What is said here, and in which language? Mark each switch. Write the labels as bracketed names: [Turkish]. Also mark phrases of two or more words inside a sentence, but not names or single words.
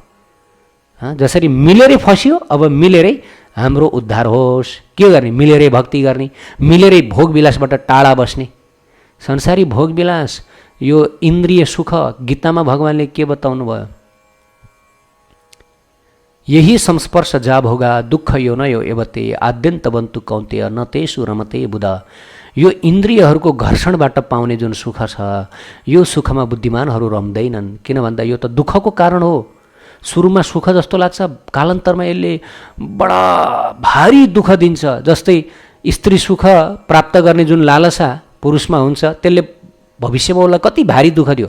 [Nepali] जसरी मिलेरै फसियो, अब मिलेरै हाम्रो उद्धार होस्। के गर्ने? मिलेरै भक्ति गर्ने, मिलेरै भोगविलासबाट टाढा बस्ने। संसारी भोगविलास, यो इन्द्रिय सुख, गीतामा भगवानले के बताउनु भयो? [Sanskrit] यही संस्पर्श जा भोगा दुःख यो नयो एवते आद्यन्त बन्तु कौन्तेय न तेषु रमते बुध। [Nepali] यो इन्द्रियहरूको घर्षणबाट पाउने जुन सुख छ, यो सुखमा बुद्धिमानहरू रम्दैनन्। किन भन्दा यो त दुःखको कारण हो। सुरुमा सुख जस्तो लाग्छ, कालान्तरमा यसले बडा भारी दुःख दिन्छ। जस्तै स्त्री सुख प्राप्त गर्ने जुन लालसा पुरुषमा हुन्छ, त्यसले भविष्यमा उसलाई कति भारी दुःख दियो।